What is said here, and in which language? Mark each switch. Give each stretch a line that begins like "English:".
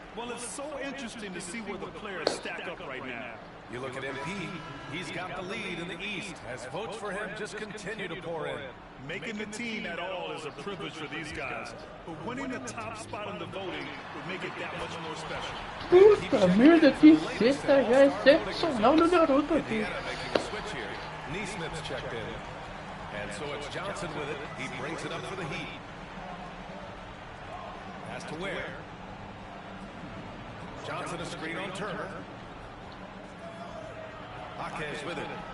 English: Well, it's so interesting to see where the players stack up right now. You look at MP, he's got the lead in the East as votes for him just continue to pour in. Making the team at all is a privilege for these guys, but winning the top spot in the voting would make it that much more special.
Portuguese: Puta merda, que cesta já excepcional do garoto aqui.
English: Neesmith's checked in. And so it's Johnson with it. He brings it up for the Heat. Pass to Ware. Johnson a screen on Turner. Jaquez with it.